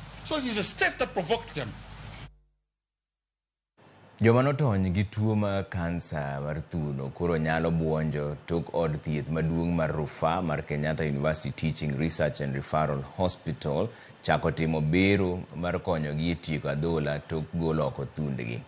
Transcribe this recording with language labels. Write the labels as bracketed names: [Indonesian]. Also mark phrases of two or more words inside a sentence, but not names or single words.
[English] So it is the state that provoked them. [Luo (Kenya and Tanzania)] Joma notony gi tuo mar kansa mar thuno koro nyalo buonjo tok od thieth maduong' mar Rufaa mar Kenyatta University Teaching Research and Referral Hospital chako timo bero mar konyogi e tieko adhola tok golo oko thundgi.